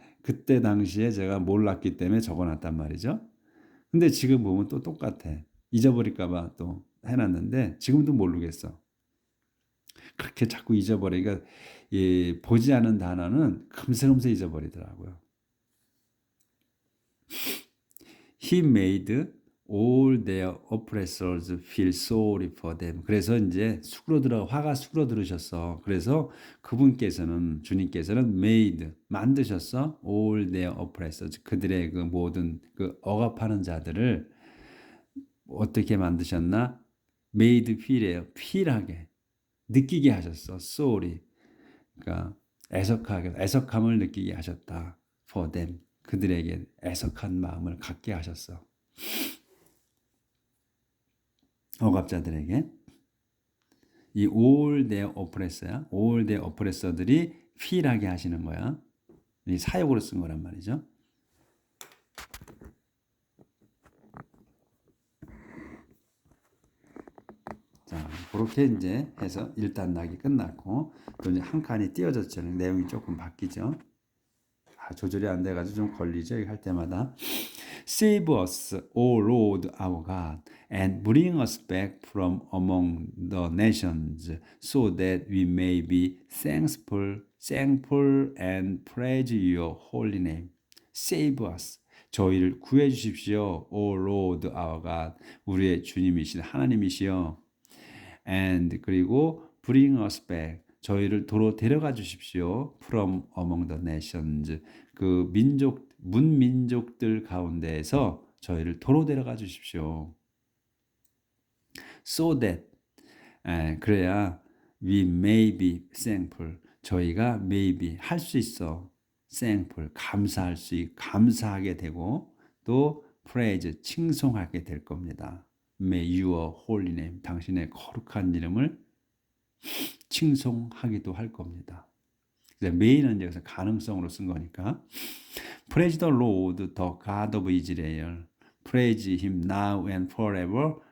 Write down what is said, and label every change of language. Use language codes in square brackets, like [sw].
[ko] 그때 당시에 제가 몰랐기 때문에 적어 놨단 말이죠. 근데 지금 보면 또 똑같아. 잊어버릴까 봐 또 해놨는데 지금도 모르겠어. 그렇게 자꾸 잊어버리니까 보지 않은 단어는 금세금세 잊어버리더라고요. [en] He made all their oppressors feel sorry for them. [ko] 그래서 이제 화가 수그러들으셨어. 그래서 그분께서는, 주님께서는 made, 만드셨어. [en] all their oppressors. [ko] 그들의 그 모든 그 억압하는 자들을 어떻게 만드셨나? made feel이에요. feel하게. 느끼게 하셨어. [en] sorry. [ko] 그러니까 애석함을 느끼게 하셨다. [en] for them. [ko] 그들에게 애석한 마음을 갖게 하셨어. 억압자들에게. 이 all their oppressor야. [en] all their oppressor [ko] 들이 feel하게 하시는 거야. 이 사역으로 쓴 거란 말이죠. 자, 그렇게 이제 해서 1단락이 끝났고 또 이제 한 칸이 띄어졌죠. 내용이 조금 바뀌죠. 조절이 안 돼가지고 좀 걸리죠. 이거 할 때마다. [en] Save us, O Lord our God, and bring us back from among the nations, so that we may be thankful and praise your holy name. Save us. [ko] 저희를 구해 주십시오. [en] O Lord our God. [ko] 우리의 주님이신 하나님이시여. [en] And [ko] 그리고 [en] bring us back. [ko] 저희를 도로 데려가 주십시오. [en] From among the nations. [ko] 그 문민족들 가운데에서 저희를 도로 데려가 주십시오. [en] So that [ko] 그래야 [en] we may be thankful. [ko] 저희가 [en] maybe [ko] 할 수 있어. [en] thankful [ko] 감사하게 되고 또 praise 칭송하게 될 겁니다. [en] May your holy name [ko] 당신의 거룩한 이름을 칭송하기도 할 겁니다. may는 여기서 가능성으로 쓴 거니까 [en] Praise the Lord, the God of Israel. Praise him now and forever.